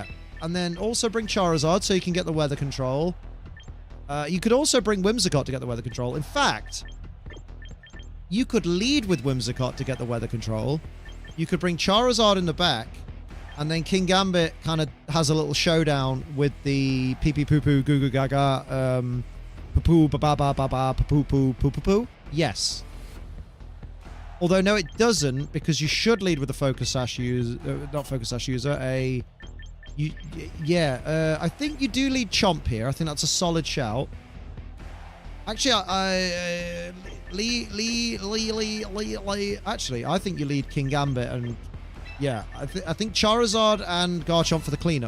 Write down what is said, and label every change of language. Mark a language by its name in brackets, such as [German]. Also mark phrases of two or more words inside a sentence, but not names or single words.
[English] And then also bring Charizard so you can get the weather control. You could also bring Whimsicott to get the weather control. In fact, you could lead with Whimsicott to get the weather control. You could bring Charizard in the back. And then King Gambit kind of has a little showdown with the pee-pee-poo-poo, goo-goo-gaga, poo-poo, ba-ba-ba-ba-ba, poo-poo, poo-poo-poo. Yes. Although, no, it doesn't, because you should lead with a Focus Sash user, not Focus Sash user, I think you do lead Chomp here. I think that's a solid shout. Actually, actually, I think you lead King Gambit, and yeah, I think Charizard and Garchomp for the cleanup.